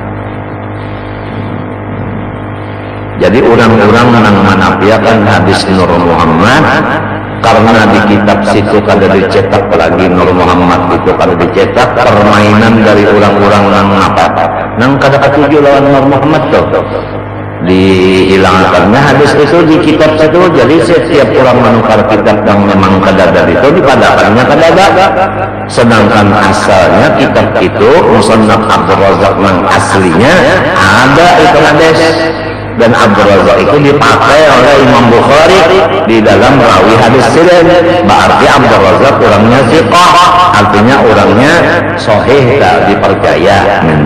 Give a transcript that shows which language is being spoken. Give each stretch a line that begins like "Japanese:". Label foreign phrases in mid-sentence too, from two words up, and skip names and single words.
Indonesian: Jadi orang-orang yang menafikan hadis Nur Muhammad karena di kitab situ
Banjar: kada dicetak
Indonesian: lagi Nur Muhammad itu
Banjar: kada dicetak,
Indonesian: permainan dari orang-orang yang apa?
Banjar: Nang kada ketujuh lawan Nur Muhammad tuh. Dihilangkannya hadis itu di kitab situ. Jadi setiap orang menukar kitab yang memang kadada itu dipadakannya kadada.
Indonesian: Sedangkan asalnya kitab itu Musannaf Abdul Razak yang aslinya ada itu hadis, dan Abdul Razak itu dipakai oleh Imam Bukhari di dalam rawi hadis silen. Berarti Abdul Razak orangnya thiqah, artinya orangnya sahih, tak dipercaya.